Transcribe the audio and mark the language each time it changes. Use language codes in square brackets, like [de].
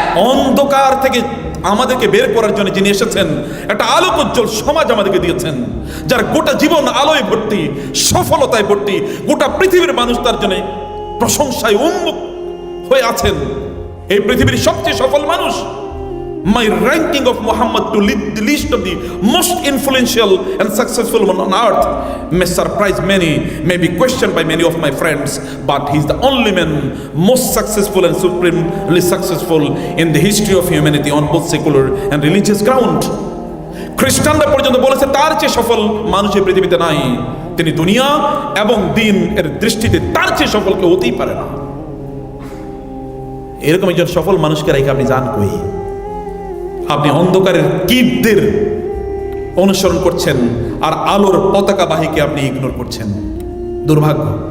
[bn] অন্ধকার থেকে আমাদেরকে বের করার জন্য যিনি এসেছেন, একটা আলোকোজ্জ্বল সমাজ আমাদেরকে দিয়েছেন, যার গোটা জীবন আলোয় ভর্তি, সফলতায় ভর্তি, গোটা পৃথিবীর মানুষ তার জন্য প্রশংসায় উন্মুখ হয়ে আছেন। এই পৃথিবীর সবচেয়ে সফল মানুষ। [en] My ranking of Muhammad to lead the list of the most influential and successful man on earth may surprise many, may be questioned by many of my friends, but he's the only man most successful and supremely successful in the history of humanity on both secular and religious ground. [bn] খ্রিস্টানরা পর্যন্ত বলেছে তার চেয়ে সফল মানুষ এই পৃথিবীতে নাই। তিনি দুনিয়া এবং দিন এর দৃষ্টিতে তার চেয়ে সফল কেউ হতেই পারে না। এরকম একজন সফল মানুষকে রেখে আপনি যান কই? আপনি অন্ধকারের কীটদের অনুসরণ করছেন আর আলোর পতাকা বাহীকে আপনি ইগনোর করছেন। দুর্ভাগ্য।